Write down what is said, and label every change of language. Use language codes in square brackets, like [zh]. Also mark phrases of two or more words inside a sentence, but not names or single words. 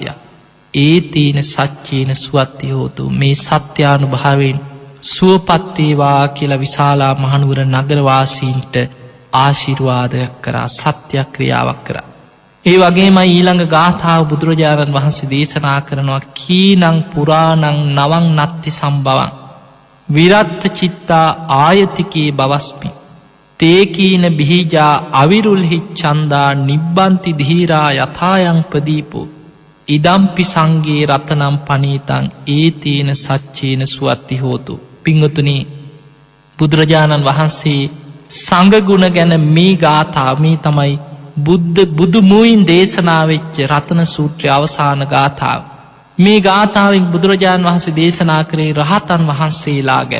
[pi] ඒතේන සච්චේන සුවත්ති හෝතු, [si] මේ සත්‍යානුභාවයෙන් සුවපත් වේවා කියලා විශාලා මහනුවර නගරවාසීන්ට ආශිර්වාදයක් කරා, සත්‍යක්‍රියාවක් කරා. ඒ වගේම ඊළඟ ගාථාව බුදුරජාණන් වහන්සේ දේශනා කරනවා [pi] කීනං පුරාණං නවං නත්ති සම්භවං විරත්ත චිත්තා ආයතිකේ බවස්මි තේකීන බිහිජා අවිරුල්හි චන්දා නිබ්බන්ති ධීරා යථායං ප්‍රදීපෝ ඉදම්පි සංඝේ රතනම් පණීතං ඒතේන සච්චේන සුවත්ති හෝතු. [si] පින්වතුනි, බුදුරජාණන් වහන්සේ සංඝ ගුණ ගැන මේ ගාථා, මේ තමයි බුදු මුවින් දේශනා වෙච්ච රතන සූත්‍රයේ අවසාන ගාථාව. මේ ගාථාවෙන් බුදුරජාණන් වහන්සේ දේශනා කරේ රහතන් වහන්සේලා ගැන.